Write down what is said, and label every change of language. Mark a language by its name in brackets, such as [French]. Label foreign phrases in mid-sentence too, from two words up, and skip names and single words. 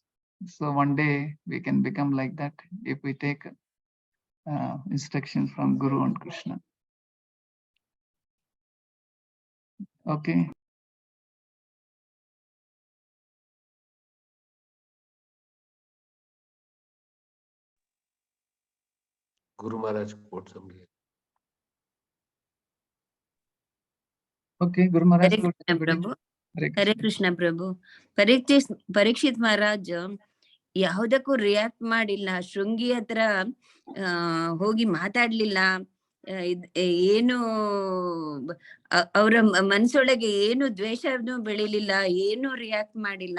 [English] So one day we can become like that if we take instructions from Guru and Krishna. Okay. Guru Maharaj quote something. Okay, Guru Maharaj. Hare Krishna Prabhu. Hare Krishna Prabhu. [Kannada] ಪರೀಕ್ಷಿತ್ ಮಹಾರಾಜ್ ಯಾವುದಕ್ಕೂ ರಿಯಾಕ್ಟ್ ಮಾಡಿಲ್ಲ, ಶೃಂಗಿ ಹತ್ರ ಹೋಗಿ ಮಾತಾಡ್ಲಿಲ್ಲ, ಏನು ಅವರ ಮನಸ್ಸೊಳಗೆ ಏನು ದ್ವೇಷನೂ ಬೆಳಿಲಿಲ್ಲ, ಏನು ರಿಯಾಕ್ಟ್ ಮಾಡಿಲ್ಲ.